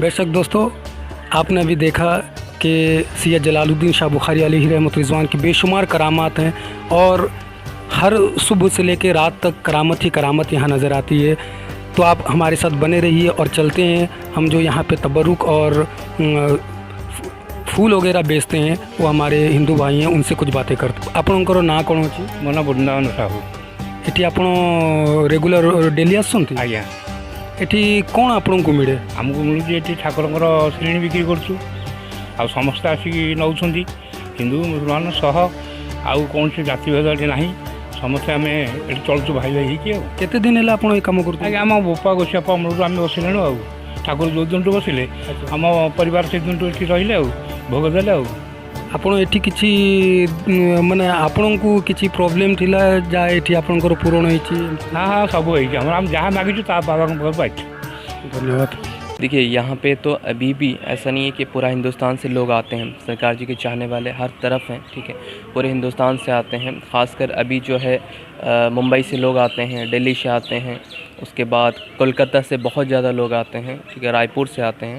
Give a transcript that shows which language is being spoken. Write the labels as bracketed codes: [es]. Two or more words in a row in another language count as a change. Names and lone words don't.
[hi] बेशक दोस्तों, आपने अभी देखा कि सैयद जलालुद्दीन शाह बुखारी अलैहि रहमत रिज़वान की बेशुमार करामात हैं और हर सुबह से लेकर रात तक करामत ही करामत यहाँ नज़र आती है। तो आप हमारे साथ बने रहिए और चलते हैं हम जो यहाँ पे तबरुक और फूल वगैरह बेचते हैं, वो हमारे हिंदू भाई हैं, उनसे कुछ बातें करते। आपणकर ना कौन अच्छी? [or] ମୋ ନାଁ ବୃନ୍ଦାବନ ସାହୁ। ଏଠି ଆପଣ ରେଗୁଲାର ଡେଲି ଆସୁଛନ୍ତି? ଆଜ୍ଞା, ଏଠି କ'ଣ ଆପଣଙ୍କୁ ମିଳେ? ଆମକୁ ମିଳୁଛି ଏଠି ଠାକୁରଙ୍କର ଶ୍ରେଣୀ ବିକ୍ରି କରୁଛୁ, ଆଉ ସମସ୍ତେ ଆସିକି ନେଉଛନ୍ତି। ହିନ୍ଦୁ ମୁସଲମାନ ସହ ଆଉ କୌଣସି ଜାତିଭେଦ ଏଠି ନାହିଁ, ସମସ୍ତେ ଆମେ ଏଠି ଚଳୁଛୁ ଭାଇ ଭାଇ ହେଇକି। ଆଉ କେତେ ଦିନ ହେଲା ଆପଣ ଏ କାମ କରୁଛନ୍ତି? ଆଜ୍ଞା, ଆମ ବୋପା ଗୋସିଆପା ଅମଳରୁ ଆମେ ବସିଲେଣି। ଆଉ ଠାକୁର ଯେଉଁ ଦିନଠୁ ବସିଲେ ଆମ ପରିବାର ସେଦିନଠୁ ଏଠି ରହିଲେ, ଆଉ ଭୋଗ ଦେଲେ। ଆଉ ଆପଣ ଏଠି କିଛି ମାନେ ଆପଣଙ୍କୁ କିଛି ପ୍ରୋବ୍ଲେମ୍ ଥିଲା ଯାହା ଏଠି ଆପଣଙ୍କର ପୂରଣ ହେଇଛି? ହଁ ହଁ, ସବୁ ହେଇଛି ଆମର। ଆମେ ଯାହା ମାଗିଛୁ ତା ବାବାଙ୍କ ପାଖରୁ ପାଇଛୁ। ଧନ୍ୟବାଦ। [hi] देखिए यहाँ पे तो अभी भी ऐसा नहीं है कि पूरा हिंदुस्तान से लोग आते हैं, सरकार जी के चाहने वाले हर तरफ हैं, ठीक है, पूरे हिंदुस्तान से आते हैं। ख़ासकर अभी जो है मुंबई से लोग आते हैं, दिल्ली से आते हैं, उसके बाद कोलकाता से बहुत ज़्यादा लोग आते हैं, ठीक है, रायपुर से आते हैं।